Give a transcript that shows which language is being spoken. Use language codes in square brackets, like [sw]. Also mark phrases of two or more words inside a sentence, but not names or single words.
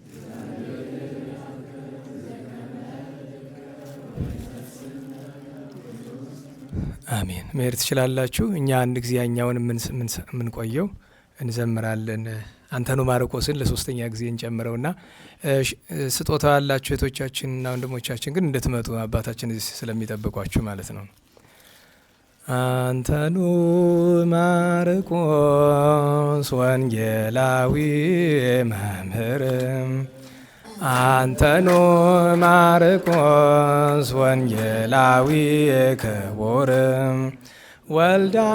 [am] አሜን። መሄድ ትችላላችሁ። እኛ አንድ ጊዜ ያኛውን የምንቆየው እንዘምራለን። አንተኑ ማርቆስን ለሶስተኛ ጊዜ እንጨምረውና ስጦታ ያላችሁ እህቶቻችንና ወንድሞቻችን ግን እንድትመጡ አባታችን እዚህ ስለሚጠብቋችሁ ማለት ነው። [gez] አንተኑ ማርቆስ ወንጌላዊ መምህር አንተኑ ማርቆስ ወንጌላዊ ክቡር ወልዳ